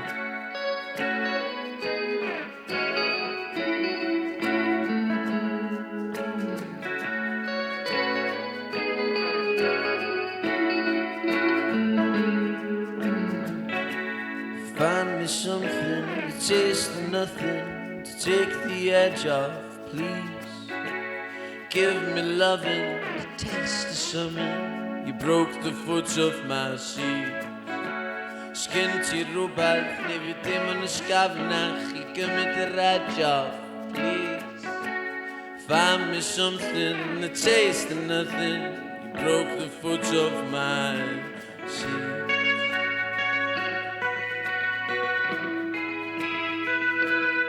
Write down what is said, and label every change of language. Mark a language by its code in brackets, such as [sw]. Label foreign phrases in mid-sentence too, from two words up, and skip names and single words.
[en] Find me something that tastes of nothing to take the edge off, please. Give me loving, the taste of summer. You broke the foot off my seat. [cy] Sgyn ti rhywbeth neu fi dim yn ysgafnach I gymryd yr [en] edge off, please. Find me something that tastes of nothing. You broke the foot off my seat.